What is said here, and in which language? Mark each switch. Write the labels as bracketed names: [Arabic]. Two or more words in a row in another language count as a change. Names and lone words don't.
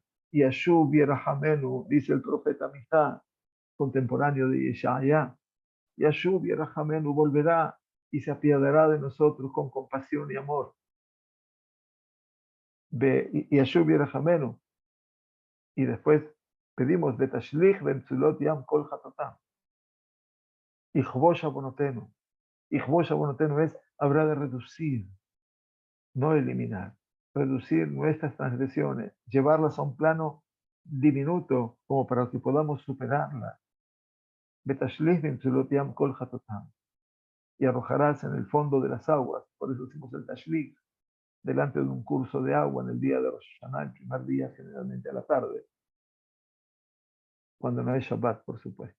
[Spanish] Y [Hebrew] ישוב ירחמנו, [Spanish] dice el profeta Mijá, contemporáneo de Yeshaya, y [Hebrew] ישוב ירחמנו [Spanish] volverá y se apiadará de nosotros con compasión y amor. [Hebrew] Y ישוב ירחמנו, [Spanish] y después pedimos [Hebrew] ותשליך במצולות ים כל חטאתם. יכבוש עוונותינו. יכבוש עוונותינו [Spanish] es, habrá de reducir, no eliminar, reducir nuestras transgresiones, llevarlas a un plano diminuto como para que podamos superarlas. [Hebrew] ותשליך במצולות ים כל חטאתם. [Spanish] y arrojarás en el fondo de las aguas. Por eso hacemos el tashlik, delante de un curso de agua en el día de Rosh Hashanah, el primer día, generalmente a la tarde, cuando no hay Shabbat, por supuesto.